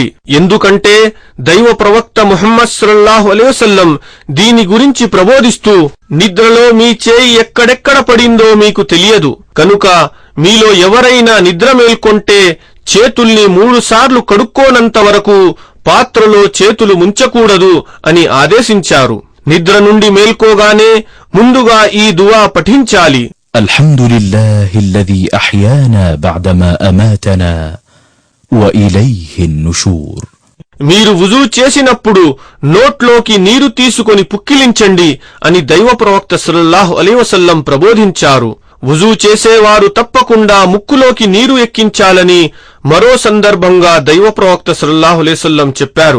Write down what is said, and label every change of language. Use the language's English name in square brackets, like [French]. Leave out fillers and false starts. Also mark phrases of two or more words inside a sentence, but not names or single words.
[Telugu] ఎందుకంటే దైవ ప్రవక్త ముహమ్మద్ [Arabic] صلى الله عليه وسلم [Telugu] దీని గురించి ప్రబోధిస్తూ, నిద్రలో మీ చేయి ఎక్కడెక్కడ పడిందో మీకు తెలియదు కనుక మీలో ఎవరైనా నిద్ర మేల్కొంటే చేతుల్ని 3 సార్లు కడుక్కోనంత వరకు పాత్రలో చేతులు ముంచకూడదు అని ఆదేశించారు. నిద్ర నుండి మేల్కోగానే ముందుగా ఈ దువా పఠించాలి. [Arabic] الحمد لله الذي أحيانا بعدما أماتنا وإليه النشور. [Telugu] మీరు వుజూ చేసినప్పుడు నోట్లోకి నీరు తీసుకొని పుక్కిలించండి అని దైవ ప్రవక్త [Arabic] صلى الله عليه وسلم [Telugu] ప్రబోధించారు. వుజూ చేసేవారు తప్పకుండా ముక్కులోకి నీరు ఎక్కించాలని మరో సందర్భంగా దైవ ప్రవక్త [Arabic] صلى الله عليه وسلم [Telugu] చెప్పారు.